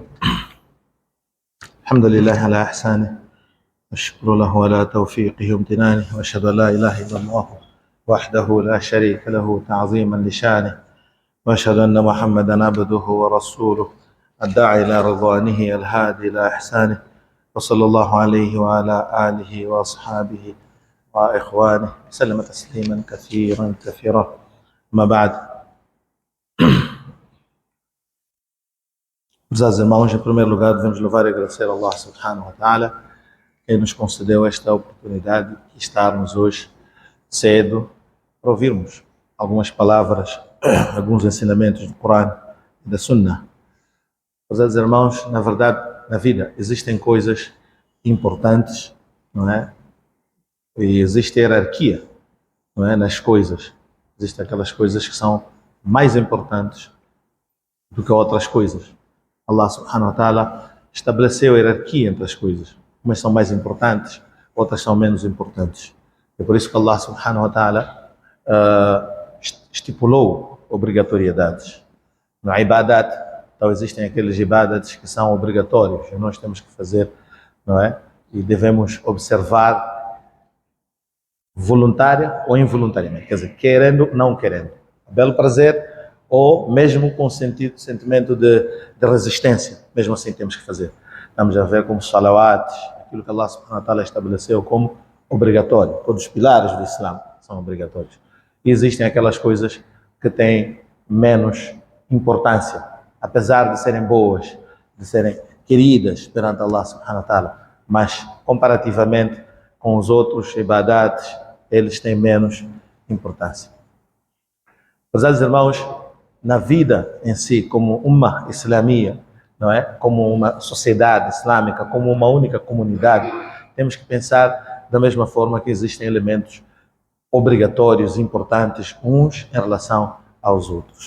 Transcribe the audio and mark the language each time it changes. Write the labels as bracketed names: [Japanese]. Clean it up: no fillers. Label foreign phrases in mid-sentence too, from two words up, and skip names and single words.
[Arabic] الحمد لله على إحسانه والشكر له على توفيقه وامتنانه، وأشهد أن لا إله إلا الله وحده لا شريك له تعظيما لشانه، وأشهد أن محمدا عبده ورسوله الداعي إلى رضوانه الهادي إلى إحسانه، وصلى الله عليه وعلى آله وأصحابه وإخوانه وسلم تسليما كثيرا كثيرا. ما بعد. [Portuguese] Meus irmãos, em primeiro lugar, devemos louvar e agradecer a [Arabic] الله سبحانه وتعالى, [Portuguese] que nos concedeu esta oportunidade de estarmos hoje cedo para ouvirmos algumas palavras, alguns ensinamentos do Corão e da Sunnah. Meus irmãos, na verdade, na vida existem coisas importantes, não é? E existe hierarquia, não é? Nas coisas. Existem aquelas coisas que são mais importantes do que outras coisas. [Arabic] الله سبحانه وتعالى [Portuguese] estabeleceu a hierarquia entre as coisas. Umas são mais importantes, outras são menos importantes. É por isso que [Arabic] الله سبحانه وتعالى [Portuguese] estipulou obrigatoriedades. No ibadat, então existem aqueles ibadats que são obrigatórios e nós temos que fazer, não é? E devemos observar voluntária ou involuntariamente, quer dizer, querendo, não querendo. Belo prazer ou mesmo com sentimento de resistência, mesmo assim temos que fazer. Estamos a ver como salawat, aquilo que [Arabic] الله سبحانه وتعالى [Portuguese] estabeleceu como obrigatório. Todos os pilares do Islã são obrigatórios. E existem aquelas coisas que têm menos importância, apesar de serem boas, de serem queridas perante [Arabic] الله سبحانه وتعالى, [Portuguese] mas comparativamente com os outros ibadats, eles têm menos importância. Meus irmãos, na vida em si, como uma islamia, não é? Como uma sociedade islâmica, como uma única comunidade, temos que pensar da mesma forma que existem elementos obrigatórios, importantes, uns em relação aos outros.